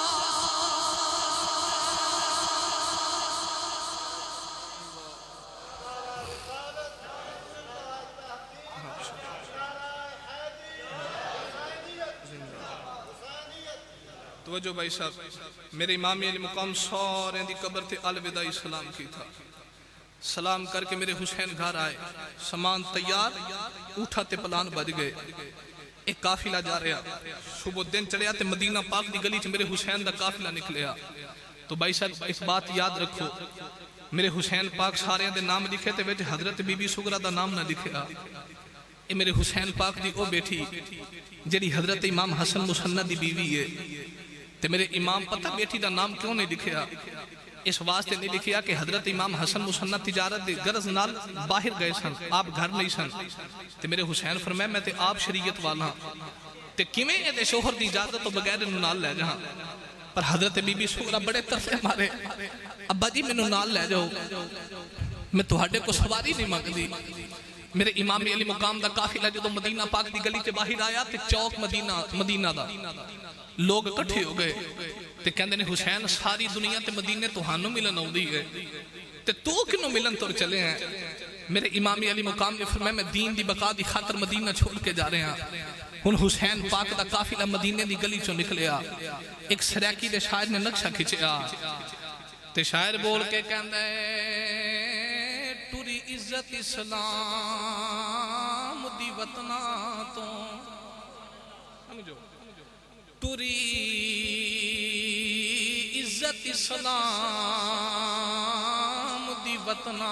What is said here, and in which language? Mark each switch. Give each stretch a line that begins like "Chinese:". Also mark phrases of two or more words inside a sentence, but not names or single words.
Punjabi: توجہ بھائی صاحب میرے امام علی مقام سورے دی قبر تے الوداعی سلام کی تھا سلام کر کے میرے حسین گھر آئے سامان تیار اٹھا تے پلان بج گئے ایک قافلہ جا رہا صبح دن چڑھیا تے مدینہ پاک دی گلی چ میرے حسین دا قافلہ نکلیا تو بھائی صاحب اس بات یاد رکھو میرے حسین پاک سارے دے نام لکھے تے وچ حضرت بی بی سغرا دا نام نہ لکھیا اے میرے حسین پاک دی او بیٹھی جڑی حضرت امام حسن مسنہ دی بیوی ہے تے میرے امام پتہ بیٹی دا نام کیوں نہیں لکھیا اس واسطے نہیں لکھیا کہ حضرت امام حسن مسنہ تجارت دے غرض نال باہر گئے سن آپ گھر نہیں سن تے میرے حسین فرمایا میں تے آپ شریعت والا تے کیویں اے دے شوہر دی اجازت تو بغیر انہوں نال لے جہاں پر حضرت بی بی سغرا بڑے ترسے مارے ابا جی مینوں نال لے جاؤ میں تہاڈے کو سواری نہیں منگدی میرے امام علی مقام دا قافلہ جدو مدینہ پاک دی گلی تے باہر آیا تے چوک مدینہ دا لوگ اکٹھے ہو گئے تے کہندے نے حسین ساری دنیا تے مدینے تہانوں ملن آؤندی ہے تے تو کنوں ملن تر چلے ہیں میرے امام علی مقام نے فرمایا میں دین دی بقا دی خاطر مدینہ چھوڑ کے جا رہے ہیں ہن حسین پاک دا قافلہ مدینے دی گلی چوں نکلیا ایک سریکی دے شاعر نے نقشہ کھچیا تے شاعر بول کے کہندے
Saraiki: ٹری عزت اسلام دی وطنا تو سمجھو ٹری عزت اسلام دی وطنا